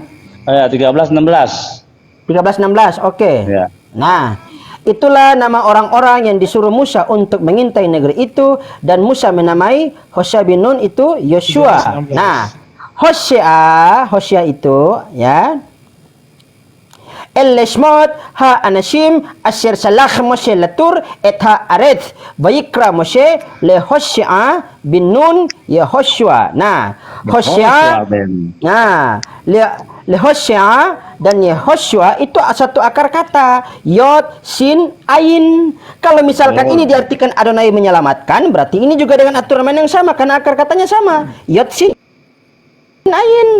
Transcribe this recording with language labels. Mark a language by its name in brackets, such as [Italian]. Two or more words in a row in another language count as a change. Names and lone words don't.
[Indonesian] Ayat 13 16. 13, 16, oke. Ya. Nah, itulah nama orang-orang yang disuruh Musa untuk mengintai negeri itu, dan Musa menamai Hosea bin Nun itu Yosua. 13, 16. Nah, Hosea itu ya. [Hebrew] אלה שמות האנשים אשר שלח משה לתור את הארץ ויקרא משה להושע בן נון יהושע. [Indonesian] Nah, Hosea. Nah, le Hosea dan Yehoshua itu satu akar kata, Yod, Sin, Ain. Kalau misalkan ini diartikan Adonai menyelamatkan, berarti ini juga dengan aturan main yang sama karena akar katanya sama, Yod, Sin, Ain.